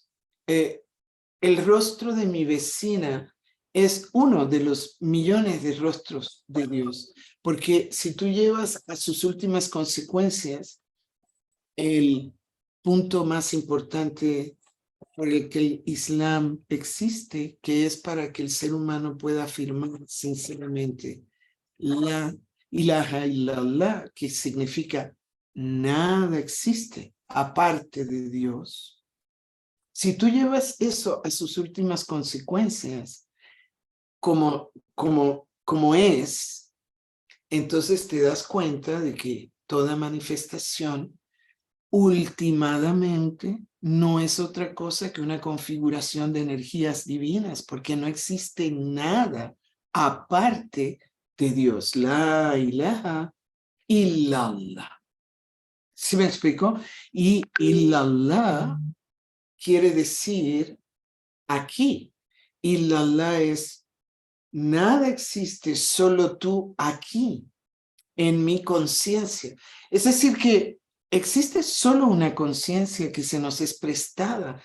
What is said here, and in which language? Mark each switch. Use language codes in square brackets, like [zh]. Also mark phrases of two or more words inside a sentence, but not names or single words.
[es] El rostro de mi vecina es uno de los millones de rostros de Dios, porque si tú llevas a sus últimas consecuencias el punto más importante por el que el Islam existe, que es para que el ser humano pueda afirmar sinceramente [ar] لا إله إلا الله, [es] que significa nada existe aparte de Dios. Si tú llevas eso a sus últimas consecuencias, como es, entonces te das cuenta de que toda manifestación últimamente no es otra cosa que una configuración de energías divinas, porque no existe nada aparte de Dios. [ar] لا إله إلا الله. [es] ¿Sí me explico? Y illallah quiere decir aquí. Illallah es nada existe, solo tú aquí, en mi conciencia. Es decir que existe solo una conciencia que se nos es prestada.